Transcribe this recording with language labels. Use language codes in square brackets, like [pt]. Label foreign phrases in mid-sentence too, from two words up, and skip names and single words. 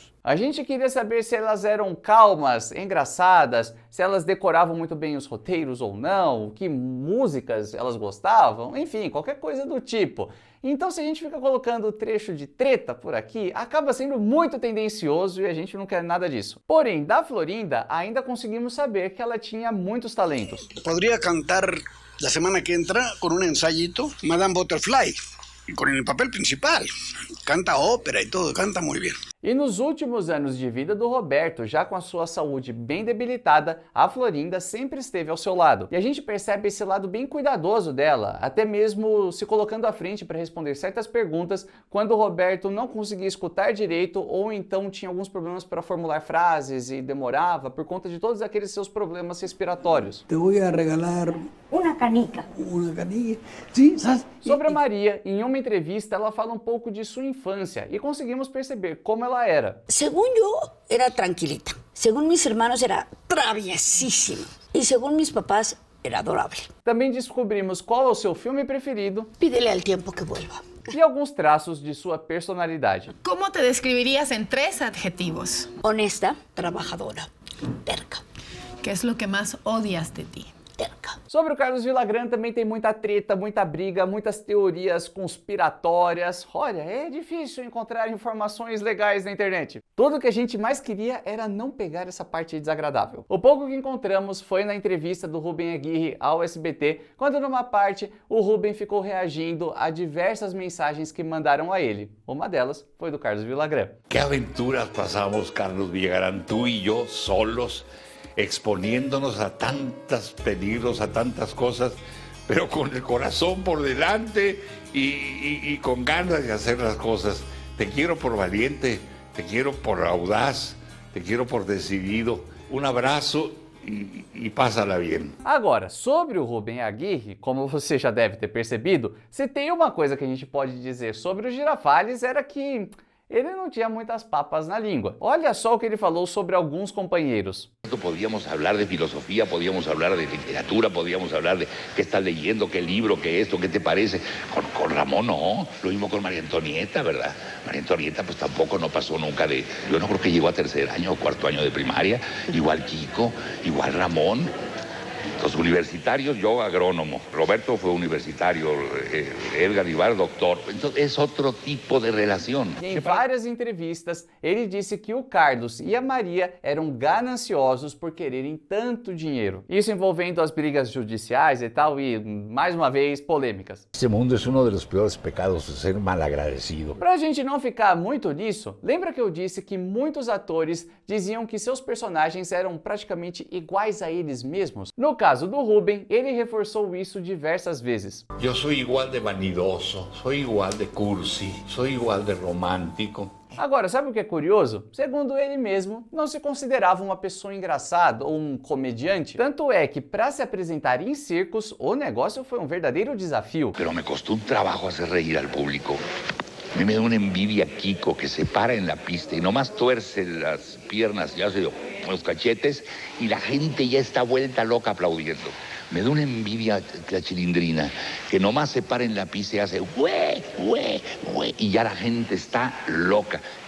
[pt] A gente queria saber se elas eram calmas, engraçadas, se elas decoravam muito bem os roteiros ou não, que músicas elas gostavam, enfim, qualquer coisa do tipo. Então, se a gente fica colocando trecho de treta por aqui, acaba sendo muito tendencioso e a gente não quer nada disso. Porém, da Florinda, ainda conseguimos saber que ela tinha muitos talentos. [es] Podría cantar la semana que entra con un ensayito Madame Butterfly, con el papel principal. Canta ópera y todo, canta muy bien. [pt] E nos últimos anos de vida do Roberto, já com a sua saúde bem debilitada, a Florinda sempre esteve ao seu lado. E a gente percebe esse lado bem cuidadoso dela, até mesmo se colocando à frente para responder certas perguntas quando o Roberto não conseguia escutar direito ou então tinha alguns problemas para formular frases e demorava por conta de todos aqueles seus problemas respiratórios. [es] Te voy a regalar Una canica. una canilla. Sí, ¿sabes? [pt] Sobre a Maria, em uma entrevista, ela fala um pouco de sua infância e conseguimos perceber como ela era. [es] Según yo, era tranquilita. Según mis hermanos, era traviesísima. Y según mis papás, era adorable. [pt] Também descobrimos qual é o seu filme preferido. [es] Pídele al tiempo que vuelva. [pt] E alguns traços de sua personalidade. [es] ¿Cómo te describirías en 3 adjetivos? Honesta, trabajadora, terca. ¿Qué es lo que más odias de ti? Terca. [pt] Sobre o Carlos Villagrán também tem muita treta, muita briga, muitas teorias conspiratórias. Olha, é difícil encontrar informações legais na internet. Tudo que a gente mais queria era não pegar essa parte desagradável. O pouco que encontramos foi na entrevista do Rubem Aguirre ao SBT, quando numa parte o Rubem ficou reagindo a diversas mensagens que mandaram a ele. Uma delas foi do Carlos Villagrán. [es] ¿Qué aventuras pasamos, Carlos Villagrán, tú y yo solos, exponiéndonos a tantos peligros, a tantas cosas, pero con el corazón por delante y con ganas de hacer las cosas? Te quiero por valiente, te quiero por audaz, te quiero por decidido. Un abraço e pásala bien. [pt] Agora, sobre o Rubem Aguirre, como você já deve ter percebido, se tem uma coisa que a gente pode dizer sobre o Girafales era que ele não tinha muitas papas na língua. Olha só o que ele falou sobre alguns companheiros. [es] Podíamos hablar de filosofía, podíamos hablar de literatura, podíamos hablar de qué estás leyendo, qué libro, qué esto, qué te parece. Con Ramón no, lo mismo con María Antonieta, ¿verdad? María Antonieta pues tampoco no pasó nunca de... Yo no creo que llegó a 3er año o 4º año de primaria, igual Kiko, igual Ramón. Los universitarios, yo agrónomo, Roberto fue universitario, Edgar Vivar doctor, entonces es otro tipo de relación. [pt] E em várias entrevistas, ele disse que o Carlos e a Maria eram gananciosos por quererem tanto dinheiro. Isso envolvendo as brigas judiciais e tal, e, mais uma vez, polêmicas. [es] Este mundo es uno de los peores pecados, ser malagradecido. [pt] Pra gente não ficar muito nisso, lembra que eu disse que muitos atores diziam que seus personagens eram praticamente iguais a eles mesmos? No caso do Rubem, ele reforçou isso diversas vezes. [es] Yo soy igual de vanidoso, soy igual de cursi, soy igual de romántico. [pt] Agora, sabe o que é curioso? Segundo ele mesmo, não se considerava uma pessoa engraçada ou um comediante. Tanto é que, para se apresentar em circos, o negócio foi um verdadeiro desafio. [es] Pero me costó un trabajo hacer reír al público. A mí me da una envidia Kiko que se para en la pista y nomás tuerce las piernas y hace los cachetes y la gente ya está vuelta loca aplaudiendo. Me da una envidia la Chilindrina que nomás se para en la pista y hace güey, güey, güey y ya la gente está loca.